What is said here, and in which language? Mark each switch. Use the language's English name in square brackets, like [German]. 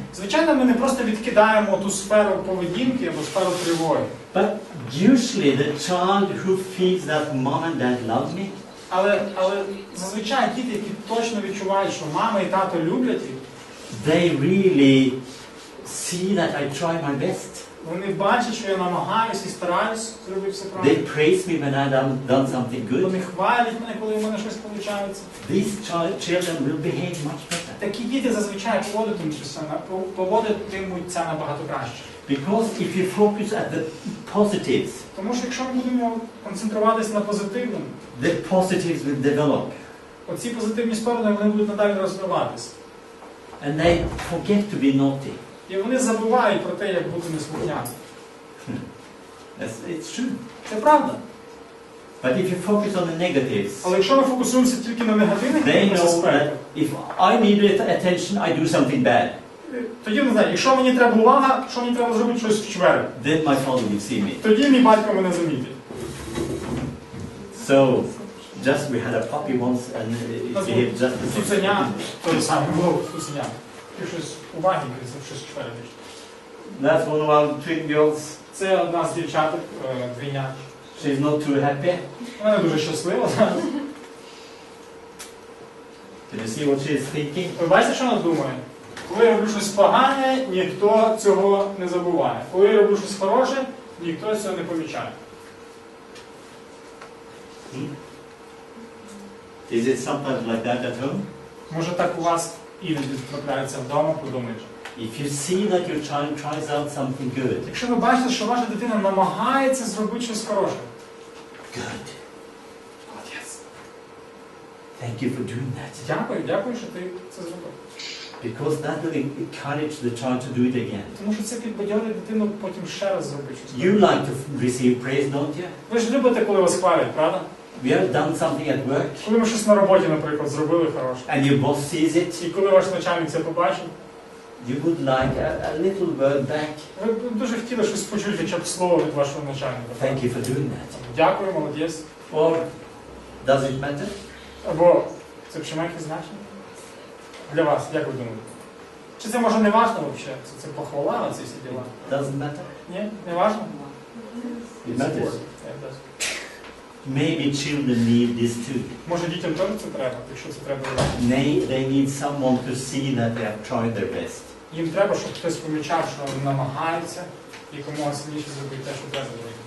[Ukrainian] Звичайно, ми не просто відкидаємо ту сферу поведінки або сферу тривоги. [English] But usually the child who feels that mom and dad love me, [Ukrainian] Але зазвичай діти, які точно відчувають, що мама і тато люблять їх, [English] they really see that I try my best. [Ukrainian] вони бачать, що я намагаюся і стараюсь зробити все правильно. [English] They praise me when I've done something good. [Ukrainian] Вони хвалять мене, коли в мене щось виходить. [English] These children will behave much better. [Ukrainian] Такі діти зазвичай поводитимуться набагато краще. [English] Because if you focus at the positives, [Ukrainian] Тому що якщо ми будемо концентруватися на позитивному, [English] the positives will develop. [Ukrainian] оці позитивні сторони вони будуть надалі розвиватися. [English] And they forget to be naughty. [Ukrainian] І вони забувають про те, як бути неслухняним. [English] It's true. [Ukrainian] Це правда. [English] But if you focus on the negatives, [Ukrainian] Але якщо ми фокусуємося тільки на негативних [English] they know [Ukrainian] аспектах, [English] that if I need attention, I do something bad. [Ukrainian] тоді не знаю, якщо мені треба увага, що мені треба зробити щось вчвер, [English] Then my father will see me. [Ukrainian] тоді мій батько мене замітить. [English] So, just we had a puppy once and it behaved just the same. [Ukrainian] Цуценя, той самий, було цуценя. І щось уваги, щось вчвер. [English] That's one of our twin girls. [Ukrainian] Це одна з дівчаток, двійня. [English] She's not too happy. [Ukrainian] Вона дуже щаслива зараз. [English] Can you see what she's thinking? [Ukrainian] Ви бачите, що вона думає? Коли я роблю щось погане, ніхто цього не забуває. Коли я роблю щось хороше, ніхто цього не помічає. [English] Is it sometimes like that at home? [Ukrainian] Може так у вас іноді трапляється вдома, подумаєш. [English] If you see that your child tries out something good, [Ukrainian] Якщо ви бачите, що ваша дитина намагається зробити щось хороше. [English] good. [Ukrainian] Молодець. [English] Thank you for doing that. [Ukrainian] Дякую, що ти це зробив. [English] Because that will encourage the child to do it again. [Ukrainian] Тому що це підбадьорить дитину потім ще раз зробити щось. [English] You like to receive praise, don't you? [Ukrainian] Ви ж любите, коли вас хвалять, правда? [English] We have done something at work, [Ukrainian] Коли ми щось на роботі, наприклад, зробили хороше. [English] and your boss sees it, [Ukrainian] І коли ваш начальник це побачив, [English] you would like a little word back. [Ukrainian] ви б дуже хотіли щось почути, хоча б слово від вашого начальника. [English] Thank you for doing that. [Ukrainian] Дякую, молодець. [English] Or does it matter? [Ukrainian] Або це ще має якесь значення? Для вас, як ви думаєте? Чи це може не важливо взагалі? Це похвала на ці всі діла? [English] Doesn't matter? [Ukrainian] Ні? Не важливо? [English] It matters. Maybe children need this too. [Ukrainian] Може дітям теж це треба, якщо це треба. [English] They need someone to see that they have tried their best. [Ukrainian] Їм треба, щоб хтось помічав, що вони намагаються і комусь сильніше зробити те, що треба зробити.